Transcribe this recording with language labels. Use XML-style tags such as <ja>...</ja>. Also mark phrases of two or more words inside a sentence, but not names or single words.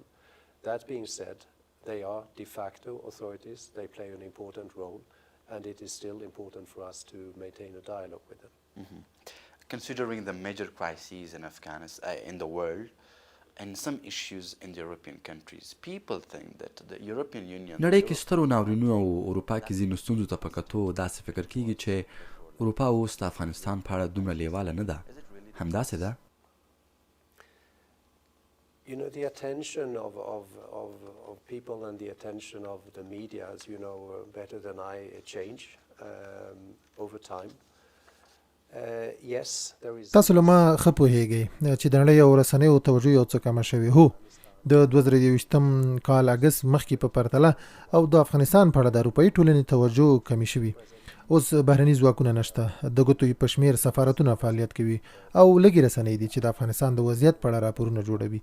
<en>That being said, they are de facto authorities. They play an important role, and it is still important for us to maintain a dialogue with them. Mm-hmm. Considering the major crises in Afghanistan, in the world, and some issues in the European countries, people think that the European Union...</en> <ps>نړۍ کې سترو ناورینونو او اروپا کې ځینو ستونزو ته په کتو داسې فکر کیږي چې اروپا اوس د افغانستان په اړه دومره لیواله نه ده. همداسې ده؟</ps> <en>You know, the attention of people and the attention of the media, as you know better than I, change over time. Yes, there is...</en> <ps>تاسو له ما ښه پوهیږئ چې د نړۍ او رسنیو توجه یو څه کمه شوې. هو، د 2023 کال اګست مخکې په پرتله او د افغانستان په اړه د اروپايي ټولنې توجه کمې شوې. اوس بهرني ځواکونه نشته، د ګوتو په شمېر سفارتونه فعالیت کوي او لږې رسنۍ دي چې د افغانستان د وضعیت په اړه راپورونه جوړوي.</ps>